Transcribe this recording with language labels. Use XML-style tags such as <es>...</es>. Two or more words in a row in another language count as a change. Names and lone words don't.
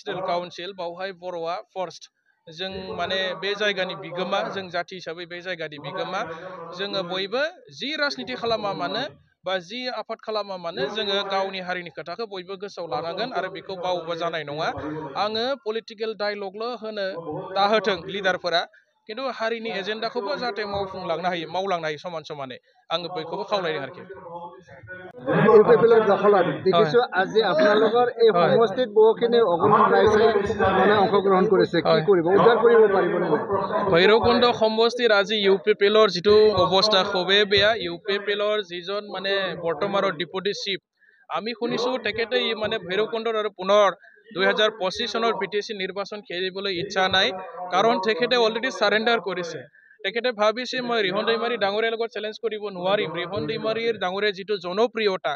<brx>रेल काउन्सिल बावहाय बर'आ फर्स्ट जों माने बे जायगानि बिगोमा जों जाति हिसाबै बे जायगानि बिगोमा जोङो बयबो जि राजनिति खालामा मानो बा जि आफाद खालामा मानो जोङो गावनि हारिनि खोथाखौ बयबो गोसोआव लानांगोन आरो बेखौ बावबा जानाय नङा आङो</brx> <en>political dialogue'</en> <brx>होनो दाहोथों लिडारफोरा किन्तु हारिनि एजेन्डाखौबो जाहाथे मावलांनो हायो समान समानै आङो बयखौबो खावलायदों आरोखि</brx> <as>ইউপিপিএলৰ দখলত দেখিছোঁ আজি আপোনালোকৰ এই সমষ্টিত বহুখিনি অগণন ৰাইজে মানে অংশগ্ৰহণ কৰিছে কি কৰিব উদ্ধাৰ কৰিব পাৰিবনে নাই ভৈৰৱকুণ্ড সমষ্টিৰ আজি ইউপিপিএলৰ যিটো অৱস্থা খুবেই বেয়া ইউপিপিএলৰ যিজন মানে বৰ্তমানৰ</as> <en>deputy chief</en> <as>আমি শুনিছোঁ তেখেতে মানে ভৈৰৱকুণ্ডৰ আৰু পুনৰ 2025 চনৰ বিটিচি নিৰ্বাচন খেলিবলৈ ইচ্ছা নাই কাৰণ তেখেতে</as> <en>already surrender</en> <as>কৰিছে তেখেতে ভাবিছে মই ৰিহন দৈমাৰী ডাঙৰীয়াৰ লগত চেলেঞ্জ কৰিব নোৱাৰিম ৰিহন দৈমাৰীৰ ডাঙৰীয়াৰ যিটো জনপ্ৰিয়তা</as>